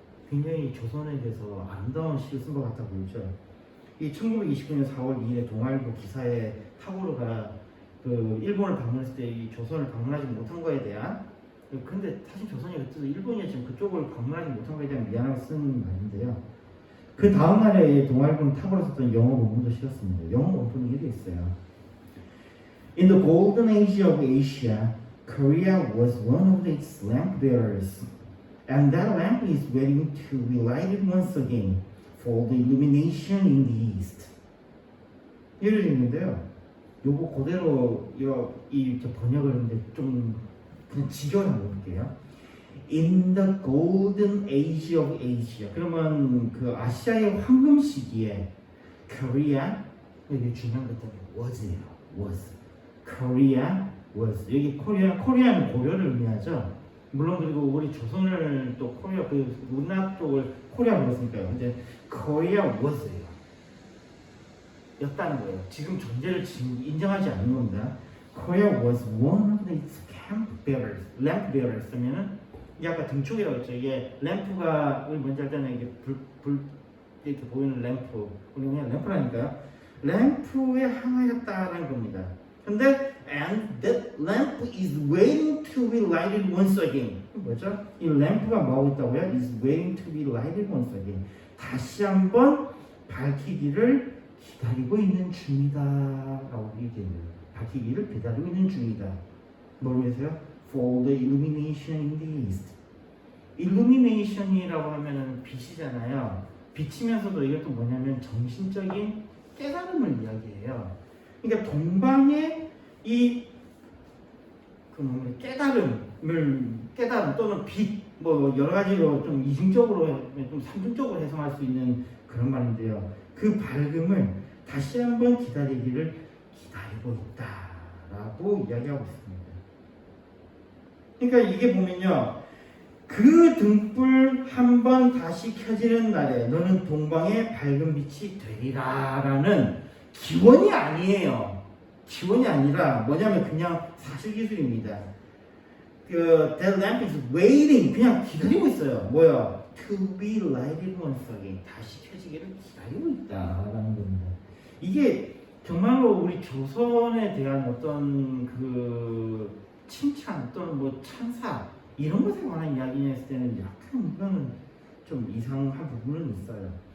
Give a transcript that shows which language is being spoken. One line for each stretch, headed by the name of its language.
Korean: 굉장히 조선에 대해서 아름다운 시를 쓴 것 같아 보이죠. 이 1929년 4월 2일에 동아일보 기사에 타고르가 그 일본을 방문했을 때 이 조선을 방문하지 못한 거에 대한, 근데 사실 조선이 그때도 일본이 지금 그쪽을 방문하지 못한 거에 대한 미안함을 쓰는 말인데요. 그 다음 날에 동아일보는 타고르 썼던 영어 원문도 실었습니다. 영어 원문이 이렇게 있어요.
English: In the golden age of Asia, Korea was one of its lamp bearers, and that lamp is waiting to be lighted once again for the illumination in the east.
Korean: 예를 있는데요. 요거 그대로 이 번역을 했는데 좀 그냥 직역을 한번 볼게요.
English: In the golden age of Asia.
Korean: 그러면 그 아시아의 황금 시기에 Korea, 여기 중요한 것들이 was예요.
English: was. Korea was.
Korean: 여기 코리아는 고려를 의미하죠. 물론 그리고 우리 조선을 또 코리아, 그 문화 쪽을 코리아로 했으니까요. 근데
English: Korea was
Korean: 예요. 였다는 거예요. 지금 존재를 지금 인정하지 않는 겁니다.
English: Korea was one of its lamp bearers.
Korean: 그러면은 이게 아까 등촉이라고 했죠. 이게 램프가 우리 뭔지 알잖아요. 이게 불 이렇게 보이는 램프. 우리 그냥 램프라니까요. 램프의 하나였다라는 겁니다. 근데
English: and that lamp is waiting to be lighted once again.
Korean: 뭐죠? 이 램프가 뭐하고 있다고요?
English: is waiting to be lighted once again.
Korean: 다시 한번 밝히기를 기다리고 있는 중이다 라고 얘기해요. 밝히기를 기다리고 있는 중이다. 뭘 위해서요?
English: For the illumination in the east.
Korean: illumination이라고 하면은 빛이잖아요. 빛이면서도 이것도 뭐냐면 정신적인 깨달음을 이야기해요. 그러니까 동방의 이 깨달음 또는 빛, 뭐 여러 가지로 좀 이중적으로, 좀 삼중적으로 해석할 수 있는 그런 말인데요. 그 밝음을 다시 한번 기다리기를 기다리고 있다라고 이야기하고 있습니다. 그러니까 이게 보면요, 그 등불 한번 다시 켜지는 날에 너는 동방의 밝은 빛이 되리라라는 기원이 아니에요. 기원이 아니라 뭐냐면 그냥 사실기술입니다.
English: That lamp is waiting,
Korean: 그냥 기다리고 있어요. 뭐야?
English: To be lighted once again,
Korean: 다시 켜지기를 기다리고 있다라는 겁니다. 이게 정말로 우리 조선에 대한 어떤 그 칭찬 또는 뭐 찬사 이런 것에 관한 이야기냐 했을 때는 약간 이거는 좀 이상한 부분은 있어요.